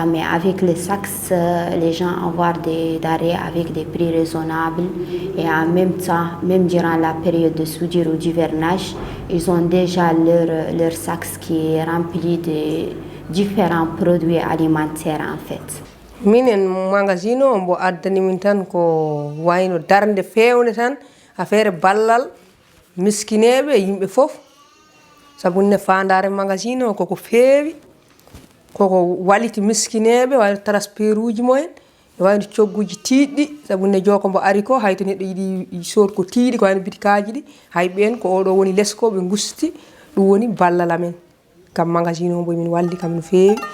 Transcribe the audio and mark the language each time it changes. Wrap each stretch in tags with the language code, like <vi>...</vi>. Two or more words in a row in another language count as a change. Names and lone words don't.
<fr>Mais avec les SACS, les gens avoir des denrées avec des prix raisonnables et en même temps, même durant la période de soudure ou d'hivernage, ils ont déjà leur SACS qui est rempli de différents produits alimentaires en fait.</fr> <ff>Minen magazine o mbo addani min tan ko wayno darde fewne tan affaire ballal miskineɓe yimɓe fof sabu ne fandare magazine o koko feewi koko waliti miskineɓe wayno transperuji moyen wayno cogguji tiiɗɗi sabu ne joko mbo ari ko hayto neɗɗo yiɗi sod ko tiiɗi ko wayno bitikaji ɗi hay ɓen ko oɗo woni lesko ɓe gusti ɗum woni ballal amen kam magazine o mbo min walli kam no feewi.</ff>